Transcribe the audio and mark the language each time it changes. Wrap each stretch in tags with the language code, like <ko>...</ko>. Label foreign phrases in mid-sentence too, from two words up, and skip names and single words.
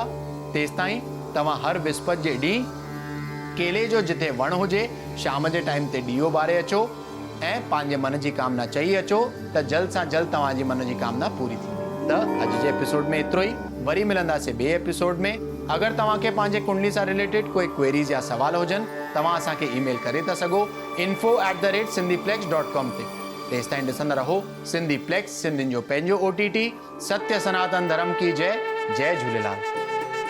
<sd>तेसि ताईं तव्हां हर विस्पति जे ॾींहुं केले जो जिथे वण हुजे शाम जे टाइम ते ॾीओ ॿारे अचो ऐं पंहिंजे मन जी कामना चई अचो त जल्द सां जल्द तव्हांजी मन जी कामना पूरी थींदी। त अॼु जे एपिसोड में एतिरो ई। वरी मिलंदासीं ॿिए एपिसोड में। अगरि तव्हांखे पंहिंजे कुंडली सां रिलेटेड कोई क्वेरीज़ या सवाल हुजनि, तव्हां असांखे ईमेल करे था सघो info@sindhiplex.com ते। तेसि ताईं ॾिसंदा रहो सिंधी प्लेक्स, सिंधियुनि जो पंहिंजो OTT।</sd> <hi>सत्य सनातन धर्म की जय। जय झूलेलाल।</hi>